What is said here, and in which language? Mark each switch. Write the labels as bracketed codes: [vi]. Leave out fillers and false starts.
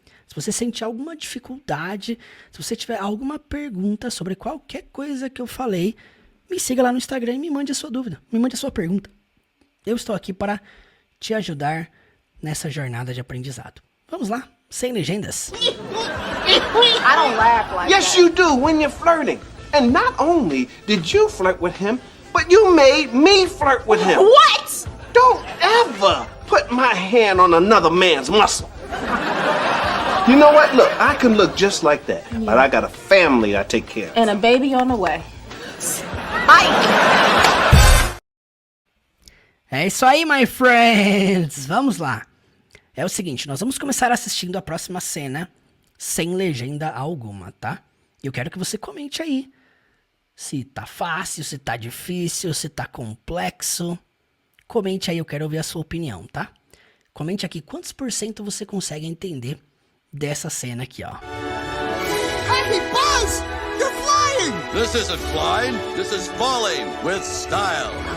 [pt] Se você sentir alguma dificuldade, se você tiver alguma pergunta sobre qualquer coisa que eu falei, me siga lá no Instagram e me mande a sua dúvida, me mande a sua pergunta. Eu estou aqui para te ajudar nessa jornada de aprendizado. Vamos lá, sem legendas. [en] I don't laugh like Yes, that. you do when you're flirting. And not only did you flirt with him, but you made me flirt with him. What? Don't ever put my hand on another man's muscle. You know what? Look, I can look just like that. But I got a family I take care of. And a baby on the way. [pt] É isso aí, my friends! Vamos lá. É o seguinte, nós vamos começar assistindo a próxima cena sem legenda alguma, tá? Eu quero que você comente aí se tá fácil, se tá difícil, se tá complexo. Comente aí, eu quero ouvir a sua opinião, tá? Comente aqui quantos por cento você consegue entender dessa cena aqui, ó. [en] Hey, Buzz! You're flying! This isn't flying, this is falling with style.